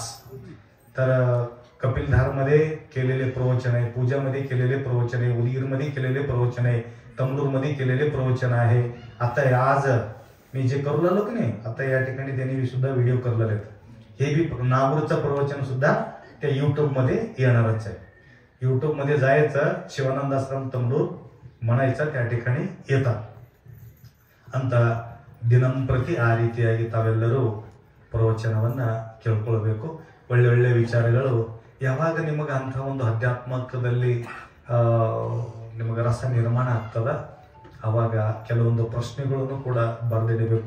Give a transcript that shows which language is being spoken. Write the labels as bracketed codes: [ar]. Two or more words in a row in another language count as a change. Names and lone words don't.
[mr] तर कपिलधार मध्ये केलेले प्रवचन आहे, पूजामध्ये केलेले प्रवचन आहे, उदगीरमध्ये केलेले प्रवचन आहे, तमलूरमध्ये केलेले प्रवचन आहे. आता आज मी जे करू लागलो की नाही, आता या ठिकाणी त्यांनी सुद्धा व्हिडिओ करलेले आहेत. हे बी नागपूरचं प्रवचन सुद्धा त्या युट्यूब मध्ये येणारच आहे. युट्यूब मध्ये जायचं, [kn] ಶಿವಾನಂದ ಆಶ್ರಮ ತಮಲೂರ್ [mr] म्हणायचं, त्या ठिकाणी येतात [kn] ಅಂತ ದಿನಂಪ್ರತಿ ಆ ರೀತಿಯಾಗಿ ತಾವೆಲ್ಲರೂ ಪ್ರವಚನವನ್ನ ಕೇಳ್ಕೊಳ್ಬೇಕು. ಒಳ್ಳೆ ಒಳ್ಳೆ ವಿಚಾರಗಳು ಯಾವಾಗ ನಿಮಗೆ ಅಂಥ ಒಂದು ಅಧ್ಯಾತ್ಮಕದಲ್ಲಿ ನಿಮಗೆ ರಸ ನಿರ್ಮಾಣ ಆಗ್ತದ, ಅವಾಗ ಕೆಲವೊಂದು ಪ್ರಶ್ನೆಗಳನ್ನು ಕೂಡ ಬರೆದಿಡಬೇಕು.